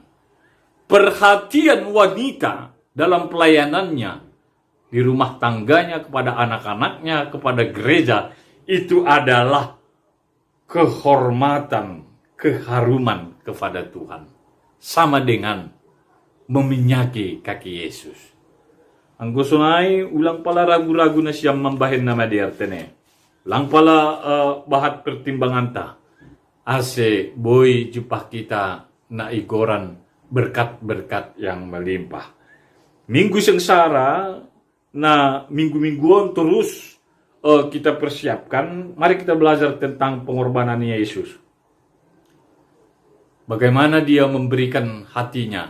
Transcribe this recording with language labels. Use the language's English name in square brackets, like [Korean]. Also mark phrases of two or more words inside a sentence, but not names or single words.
[Indonesian] Perhatian wanita dalam pelayanannya di rumah tangganya, kepada anak-anaknya, kepada gereja, itu adalah kehormatan, keharuman kepada Tuhan. Sama dengan meminyaki kaki Yesus. [Batak Simalungun] Anggo sunai ulang pala ragu-ragu na siyang mambahin na madiartene. Ulang pala bahat pertimbangan ta. Ase boy jupah kita na igoran [Indonesian] berkat-berkat yang melimpah. Minggu sengsara na minggu-mingguan terus kita persiapkan. Mari kita belajar tentang pengorbanan Yesus. Bagaimana dia memberikan hatinya.